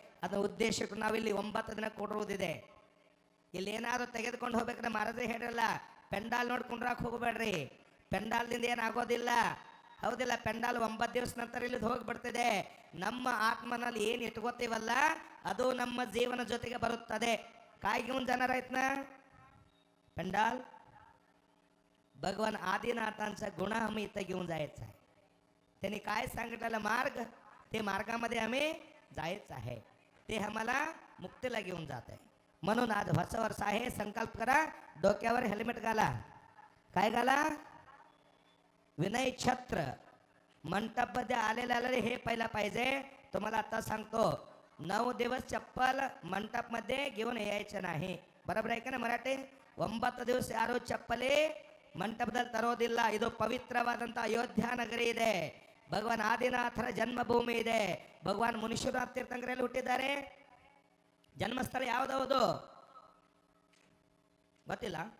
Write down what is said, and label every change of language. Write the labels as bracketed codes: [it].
[kn] ಅದರ ಉದ್ದೇಶಕ್ಕೂ ನಾವಿಲ್ಲಿ 9 ದಿನ ಕೊಡುವುದಿದೆ। ಇಲ್ಲಿ ಏನಾದ್ರು ತೆಗೆದುಕೊಂಡು ಹೋಗ್ಬೇಕಂದ್ರೆ ಮಹಾರಾಜೇ ಹೇಳಿರಲ್ಲ, ಪೆಂಡಾಲ್ ನೋಡ್ಕೊಂಡ್ರಾಕ್ ಹೋಗಬೇಡ್ರಿ, ಪೆಂಡಾಲ್ದಿಂದ ಏನಾಗೋದಿಲ್ಲ, ಹೌದಿಲ್ಲ? ಪೆಂಡಾಲ್ 9 ದಿವಸ ನಂತರ ಇಲ್ಲಿ ಹೋಗ್ಬಿಡ್ತಿದೆ। ನಮ್ಮ ಆತ್ಮನಲ್ಲಿ ಏನು ಇಟ್ಕೋತೀವಲ್ಲ ಅದು ನಮ್ಮ ಜೀವನ ಜೊತೆಗೆ ಬರುತ್ತದೆ। [mr] काय घेऊन जाणार आहेत ना पेंडाल? भगवान आदिनाथांचा गुण आम्ही इथं घेऊन जायचं आहे। त्यांनी काय सांगितलेलं मार्ग, ते मार्गामध्ये आम्ही जायचं आहे, ते आम्हाला मुक्तीला घेऊन जात आहे। म्हणून आज [kn] ಹೊಸ ವರ್ಷ [mr] आहे, संकल्प करा, डोक्यावर हेल्मेट घाला, काय घाला? विनय छत्र। मंडपमध्ये आलेले हे पहिला पाहिजे। तुम्हाला आता सांगतो, 9 दिवस चप्पल मंडपमध्ये घेऊन यायचं नाही, बरोबर आहे का ना मराठी? [kn] 9 ದಿವಸ ಯಾರು ಚಪ್ಪಲಿ ಮಂಟಪದಲ್ಲಿ ತರೋದಿಲ್ಲ। ಇದು ಪವಿತ್ರವಾದಂಥ ಅಯೋಧ್ಯ ನಗರಿ ಇದೆ, ಭಗವಾನ್ ಆದಿನಾಥರ ಜನ್ಮಭೂಮಿ ಇದೆ। ಭಗವಾನ್ ಮುನೀಶ್ವರನಾಥ ತೀರ್ಥಂಕರಲ್ಲಿ ಹುಟ್ಟಿದ್ದಾರೆ। ಜನ್ಮಸ್ಥಳ ಯಾವುದೌದು ಗೊತ್ತಿಲ್ಲ?